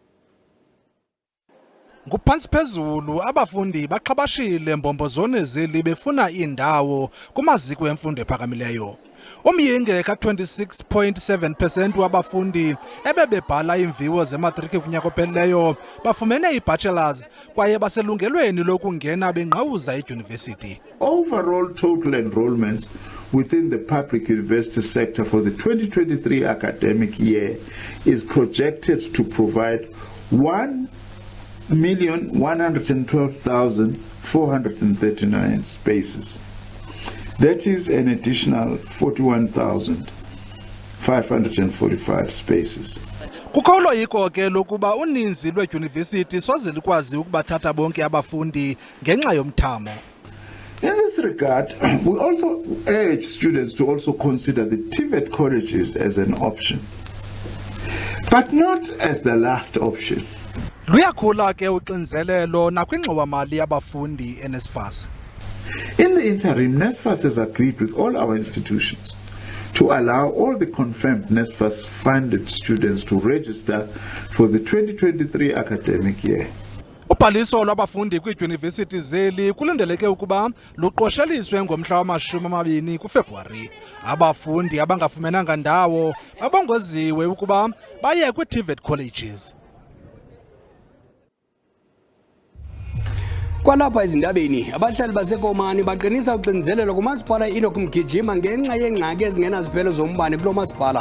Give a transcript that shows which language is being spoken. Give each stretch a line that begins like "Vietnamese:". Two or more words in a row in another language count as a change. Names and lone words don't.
Xhosa: Nguphansi phezulu abafundi baqhabashile mbombozone zeli befuna indawo kumaziko emfundo ephakamileyo. Umyinge ka-26.7% wabafundi ebebebhala imviwo zematriki kunyaka ophelileyo bafumene i-bachelors kwaye baselungelweni lokungena bengqawuza edyunivesithi.
English: Overall total enrollments within the public university sector for the 2023 academic year is projected to provide 1,112,439 spaces. That is an additional 41,545 spaces.
Xhosa: Kukho yiko ke lokuba uninzi lwedyunivesithi soze likwazi ukubathatha bonke abafundi ngenxa yomthamo.
English: In this regard, we also urge students to also consider the TVET colleges as an option, but not as the last option.
Xhosa: Luyakhula ke uxinzelelo nakwingxowa-mali yabafundi NSFAS.
English: In the interim, NSFAS has agreed with all our institutions to allow all the confirmed NSFAS-funded students to register for the 2023 academic year.
Xhosa: Ubhaliso lwabafundi kwiidyunivesithi zeli kulindeleke ukuba luqosheliswe ngomhla wama-20 kuFebruwari. Abafundi abangafumenanga ndawo babongoziwe ukuba baye kwi-TVET colleges. Kwalapha ezindabeni abahlali baseKomani baqinisa uxinzelelo kumasipala iNoch Mgijima ngenxa yengxaki ezingenaziphelo zombane kulo masipala.